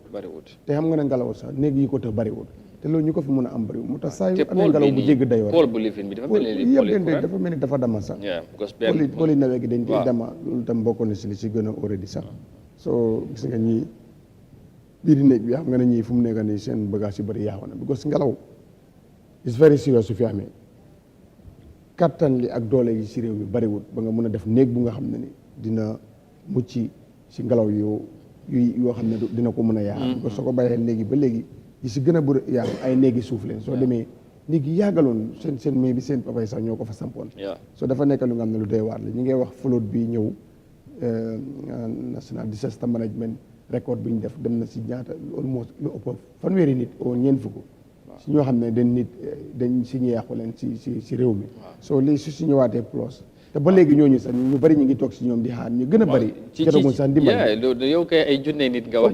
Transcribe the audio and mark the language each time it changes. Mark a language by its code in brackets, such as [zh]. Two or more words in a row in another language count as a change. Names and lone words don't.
[wo] te xam nga ne ngelaw sax néeg yi ko te bariwut. te loolu ñu ko fi mën a am bariwut mu tax saa yu amee ngelaw bu jégg dayoo. pôle bu lifin bi dafa mel ni dafa dama sax. pôle yi nawet gi dañ koy dama loolu tam bokk na si li si gën a already sax. soo gis nga ñii biir néeg bi xam nga ne ñii fu mu nekk nii seen bagage yu bari yaaxoon na because ngelaw [en] is very serious [wo] su fi amee kattan li ak doole yi si réew mi bariwul ba nga mën a def néeg bu nga xam ne ni dina mucc si ngelaw yoo xam ne dina ko mën a yaa [fr] parce que [wo] soo ko bàyyee néegi ba léegi yi si gën a bëri yaa ay néegi suuf leen soo demee néeg yi yàggaloon seen mais bi seen papa yi sax ñoo ko fa sampoon soo dafa nekk lu nga xam ne lu doy waar la ñu ngay wax flotte bi ñëw [en] national disaster management record [wo] bi ñu def dem na si ñaata almost lu ëpp fanweeri nit oo ñeent fukk si ñoo xam ne dañ si ñu yàqu leen si réew mi soo lii su ñëwaatee plus te ba léegi ñooñu sax ñu bari ñu ngi toog si ñoom di xaar ñu gën a bari jotaguñ sax ndimbal yow kay ay junne nit nga wax